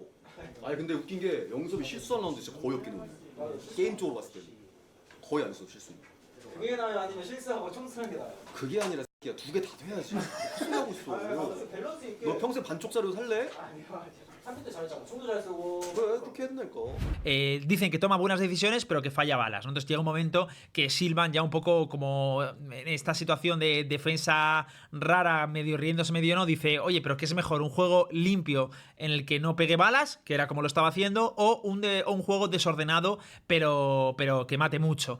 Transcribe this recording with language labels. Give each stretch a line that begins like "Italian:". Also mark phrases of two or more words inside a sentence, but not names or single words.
Korean: 아니 근데 웃긴 게 영섭이 실수한 라운드 진짜 거의 없긴 해. 게임 쪽으로 봤을 때는 거의 안 했어 실수. 그게 나아요? 아니면 실수하고 청소하는 게 나아요? 그게 아니라 새끼야 2개 다 돼야지. 무슨 하고 있어. 밸런스, 밸런스 있게. 너 평생 반쪽 자료 살래? 아니요. 3대 잘했잖아. 총도 잘 쓰고. 그래 그렇게 해야 된다니까.
Spanish: Dicen que toma buenas decisiones, pero que falla balas, ¿no? Entonces llega un momento que Silvan, ya un poco como en esta situación de defensa rara, medio riéndose, medio no, dice, oye, pero ¿qué es mejor? ¿Un juego limpio en el que no pegue balas, que era como lo estaba haciendo, o un juego desordenado, pero que mate mucho?